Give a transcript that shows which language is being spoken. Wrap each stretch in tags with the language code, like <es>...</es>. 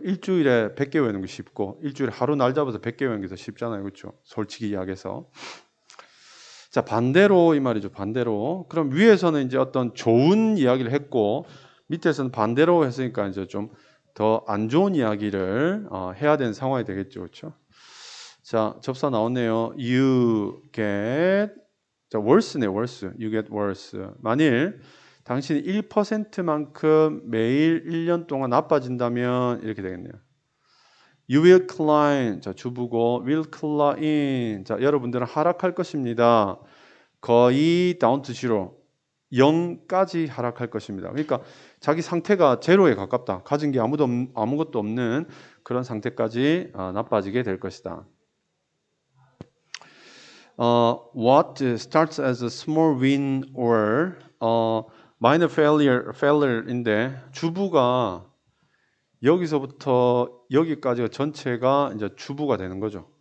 <ko>일주일에 100개 외우는 게 쉽고 일주일에 하루 날 잡아서 100개 외우는 게 더 쉽잖아요. 그렇죠? 솔직히 이야기해서. 자, 반대로 이 말이죠. 반대로. 그럼 위에서는 이제 어떤 좋은 이야기를 했고 밑에서는 반대로 했으니까 이제 좀 더 안 좋은 이야기를 해야 되는 상황이 되겠죠. 그렇죠? 자, 접사 나왔네요.</ko> <en>You get, 자, worse네, worse. You get worse.</en> <ko>만일 당신이 1%만큼 매일 1년 동안 나빠진다면 이렇게 되겠네요.</ko> <en>You will decline.</en> <ko>자, 주부고</ko> <en>will decline.</en> <ko>자, 여러분들은 하락할 것입니다.</ko> <en>거의 down to zero.</en> <ko>0까지 하락할 것입니다. 그러니까 자기 상태가 제로에 가깝다. 가진 게 아무것도 없는 그런 상태까지 나빠지게 될 것이다.</ko> <en>What starts as a small win or minor failure인데</en> <ko>주부가 여기서부터 여기까지가 전체가 이제 주부가 되는 거죠.</ko>